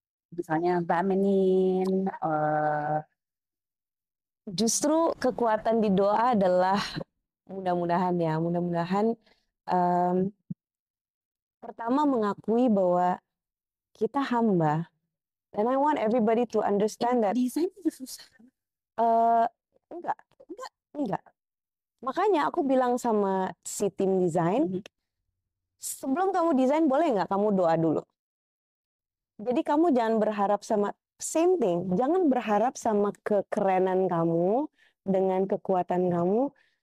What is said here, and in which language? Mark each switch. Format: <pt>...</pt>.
<id>Misalnya feminine, justru kekuatan di doa adalah mudah-mudahan pertama mengakui bahwa kita hamba.</id> <en>And I want everybody to understand that</en> <id>desain itu susah. Enggak. Makanya aku bilang sama si tim desain, sebelum kamu desain boleh nggak kamu doa dulu. Jadi kamu jangan berharap sama</id> <en>same thing,</en> <id>jangan berharap sama kekerenan kamu dengan kekuatan kamu.</id>